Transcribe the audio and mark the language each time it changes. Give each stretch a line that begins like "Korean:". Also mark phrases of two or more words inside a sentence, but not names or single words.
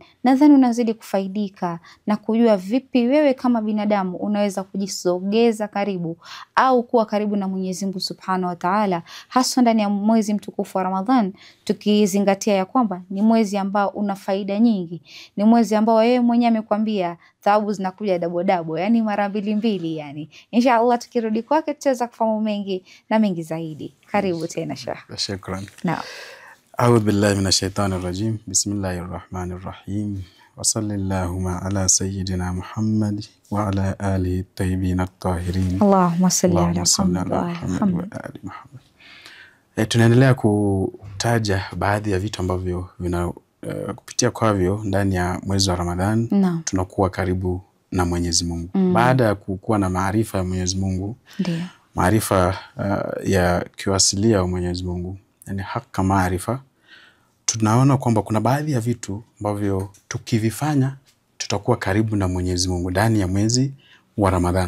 Swahili: Nadhani unazidi kufaidika na kujua vipi wewe kama binadamu unaweza kujisogeza karibu au kuwa karibu na Mwenyezi Mungu
Arabic: سبحانه وتعالى,
Swahili: haswa ndani ya mwezi mtukufu wa Ramadhan, tukizingatia ya kwamba ni mwezi ambao una faida nyingi. Ni mwezi ambao yeye mwenyewe amekwambia thawabu zinakuja dabo, yani mara mbili yani. Inshallah tukirudi kwake tutaweza kufahamu mengi na mengi zaidi. Karibu tena Sheikh. Shukran. Naam.
Arabic: أعوذ بالله من الشيطان الرجيم. بسم الله الرحمن الرحيم. وصلى الله على سيدنا محمد وعلى آله الطيبين الطاهرين. اللهم صل على محمد وآل محمد.
Swahili: Tunaendelea kutaja baadhi ya vitu ambavyo kupitia kwavyo ndani ya mwezi wa Ramadhan tunakuwa karibu na Mwenyezi Mungu. Baada ya kuwa na maarifa ya Mwenyezi Mungu, ndio maarifa ya kiwasilia wa Mwenyezi Mungu, yani haki maarifa, tunaona kwamba kuna baadhi ya vitu ambavyo tukivifanya tutakuwa karibu na Mwenyezi Mungu ndani ya mwezi wa Ramadhan.